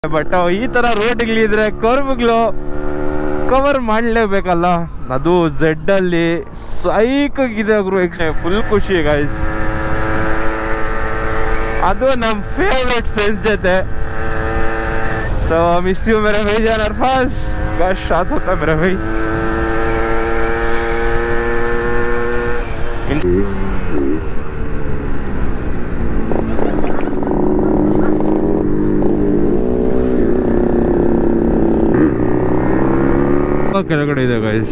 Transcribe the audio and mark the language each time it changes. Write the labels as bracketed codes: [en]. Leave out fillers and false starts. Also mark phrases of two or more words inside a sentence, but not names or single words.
[kn] ಬಟ್ ಈ ತರ ರೋಡ್ಗಳಿದ್ರೆ ಕರ್ವ್ಗಳು ಕವರ್ ಮಾಡಲೇಬೇಕಲ್ಲ. ಅದು ಝೆಡ್ ಅಲ್ಲಿ ಸೈಕಾಗಿದೆ ಫುಲ್ ಖುಷಿ ಗೈಸ್. ಅದು ನಮ್ಮ [en] favourite friends [kn] ಜೊತೆ. [en] so miss you [hi] मेरे भाई जान अरफाज, काश साथ होता मेरा भाई. [kn] ಕೆಳಗಡೆ ಇದೆ ಗೈಸ್.